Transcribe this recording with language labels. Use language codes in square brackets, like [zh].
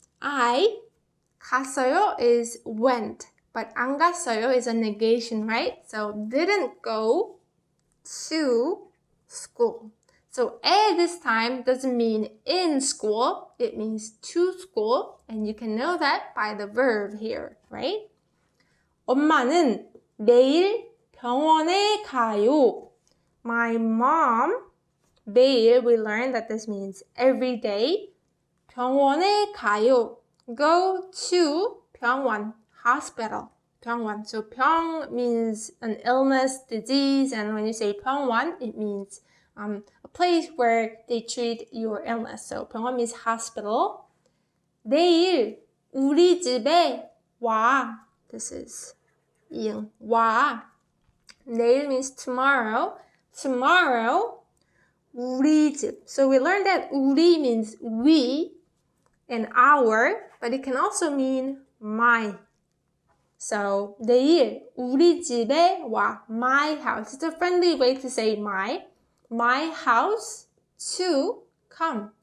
[en] I, [ko] 갔어요 [en] is went, but [ko] 안 갔어요 [en] is a negation, right? So didn't go to school. So 에 this time doesn't mean in school, it means to school, and you can know that by the verb here, right? [ko] 엄마는 내일 병원에 가요. [en] My mom, 매일, we learned that this means every day. [ko] 병원에 가요. [en] Go to 병원, hospital. [ko] 병원. [en] So 병 means an illness, disease, and when you say 병원, it means a place where they treat your illness. So 병원 means hospital. [ko] 내일 우리 집에 와. [en] This is 이응. 와. 내일 means tomorrow. Tomorrow, [ko] 우리 집. [en] So we learned that 우리 means we and our, but it can also mean my. So [ko] 내일 우리 집에 와. [en] My house. It's a friendly way to say my. My house to come.